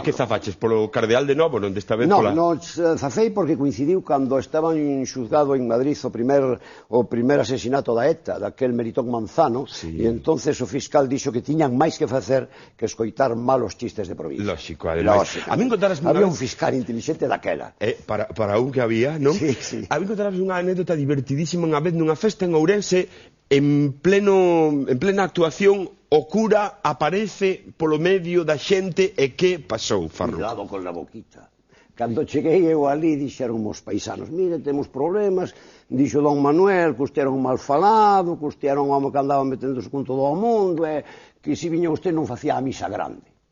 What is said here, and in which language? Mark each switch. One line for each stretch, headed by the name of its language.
Galician: É que zafaches polo cardeal de novo, non desta vez pola... Non, zafei porque coincidiu cando estaban xuzgado en Madrid o primer asesinato da ETA, daquel Meritón Manzano, e entonces o fiscal dixo que tiñan máis que facer que escoitar malos chistes de provincia. Lógico, además. A mí había un fiscal inteligente daquela. Para un que había, non? Sí. A mí contarás unha anécdota divertidísima unha vez nunha festa en Ourense, en plena actuación, o cura aparece polo medio da xente e que pasou, Farruco?
Spanish: Cuidado con la boquita.
Galician: Cando cheguei eu ali, dixeron os paisanos, mire, temos problemas, dixo don Manuel, que usted era un mal falado, que usted era un home que andaba meténdose con todo o mundo, e que se viña usted non facía a misa grande.